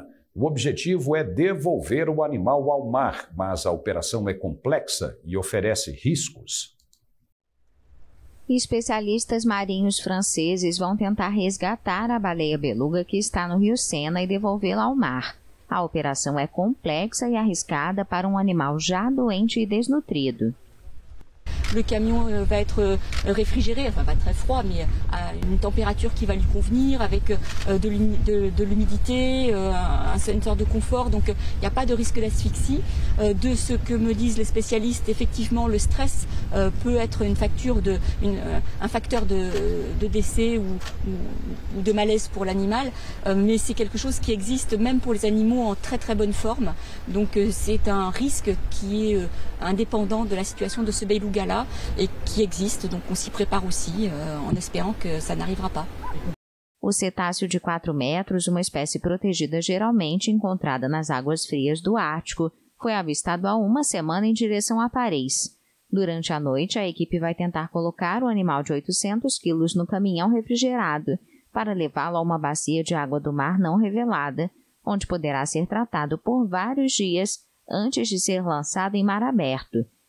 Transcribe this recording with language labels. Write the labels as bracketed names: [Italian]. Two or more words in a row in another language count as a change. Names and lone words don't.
[Portuguese] O objetivo é devolver o animal ao mar, mas a operação é complexa e oferece riscos. Especialistas marinhos franceses vão tentar resgatar a baleia beluga que está no Rio Sena e devolvê-la ao mar. A operação é complexa e arriscada para um animal já doente e desnutrido. [French] Le camion va être réfrigéré, enfin pas très froid, mais à une température qui va lui convenir, avec de l'humidité, un centre de confort, donc il n'y a pas de risque d'asphyxie. De ce que me disent les spécialistes, effectivement le stress peut être un facteur de décès ou de malaise pour l'animal, mais c'est quelque chose qui existe même pour les animaux en très très bonne forme, donc c'est un risque qui est indépendant de la situation de ce beluga-là et qui existe, donc on s'y prépare aussi en espérant que ça n'arrivera pas. [Portuguese] O cetáceo de 4 metros, uma espécie protegida geralmente encontrada nas águas frias do Ártico, foi avistado há uma semana em direção a Paris. Durante a noite, a equipe vai tentar colocar o animal de 800 quilos no caminhão refrigerado para levá-lo a uma bacia de água do mar não revelada, onde poderá ser tratado por vários dias antes de ser lançado em mar aberto.